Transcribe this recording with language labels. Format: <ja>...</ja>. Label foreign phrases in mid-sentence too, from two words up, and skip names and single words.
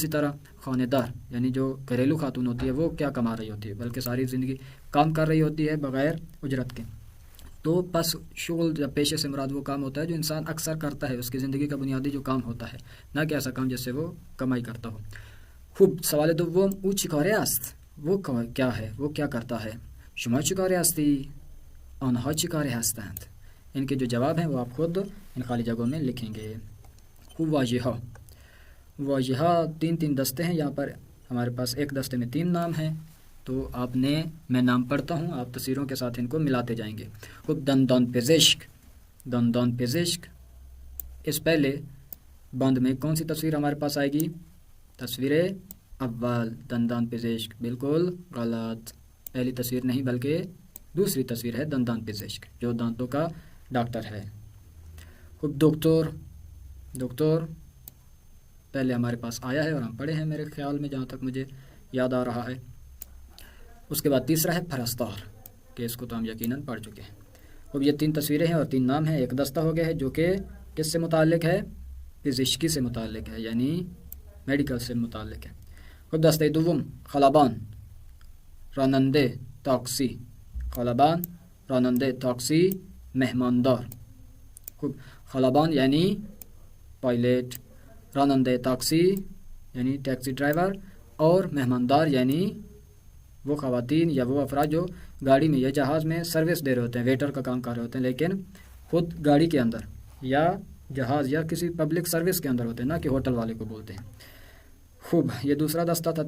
<ur>اسی طرح خانےدار یعنی جو گھریلو خاتون ہوتی ہے وہ کیا کما رہی ہوتی ہے، بلکہ ساری زندگی کام کر رہی ہوتی ہے بغیر اجرت کے. تو پس شغل یا پیشے سے مراد وہ کام ہوتا ہے جو انسان اکثر کرتا ہے، اس کی زندگی کا بنیادی جو کام ہوتا ہے، نہ کہ ایسا کام جس سے وہ کمائی کرتا ہو.</ur> <fa>خوب سوال دوم، او چه کاره است؟</fa> <ur>وہ کیا ہے، وہ کیا کرتا ہے.</ur> <fa>شما چه کاره هستی؟ آنها چه کاره هستند؟</fa> <ur>ان کے جو جواب ہیں وہ آپ خود ان خالی جگہوں میں لکھیں گے. خوب واضحہ، واضحہ تین دستے ہیں. یہاں پر ہمارے پاس ایک دستے میں 3 نام ہیں، تو آپ نے، میں نام پڑھتا ہوں، آپ تصویروں کے ساتھ ان کو ملاتے جائیں گے.</ur> <fa>خوب دندان پزشک، دندان پزشک.</fa> <ur>اس پہلے بند میں کون سی تصویر ہمارے پاس آئے گی؟</ur> <fa>تصویر اول، دندان پزشک.</fa> <ur>بالکل غلط، پہلی تصویر نہیں بلکہ دوسری تصویر ہے</ur> <fa>دندان پزشک</fa> <ur>جو دانتوں کا ڈاکٹر ہے. خوب دکتور، دکتور پہلے ہمارے پاس آیا ہے اور ہم پڑھے ہیں میرے خیال میں، جہاں تک مجھے یاد آ رہا ہے. اس کے بعد تیسرا ہے پرستار، کہ اس کو تو ہم یقیناً پڑھ چکے ہیں. اب یہ 3 تصویریں ہیں اور 3 نام ہیں. ایک دستہ ہو گیا ہے جو کہ کس سے متعلق ہے؟ پزشکی سے متعلق ہے، یعنی میڈیکل سے متعلق ہے.</ur> <fa>خود دستہ دوم، خلبان، راننده تاکسی. خلبان، راننده تاکسی، مهماندار.</fa> <ur>خوب خلبان یعنی پائلٹ،</ur> <fa>راننده تاکسی</fa> <ur>یعنی</ur> <en>taxi driver,</en> <ur>اور مہماندار یعنی وہ خواتین یا وہ افراد جو گاڑی میں یا جہاز میں سروس دے رہے ہوتے ہیں، ویٹر کا کام کر رہے ہوتے ہیں، لیکن خود گاڑی کے اندر یا جہاز یا کسی</ur> <en>public service</en> <ur>کے اندر ہوتے ہیں، نہ کہ ہوٹل والے کو بولتے ہیں. خوب یہ دوسرا دستہ تھا.</ur>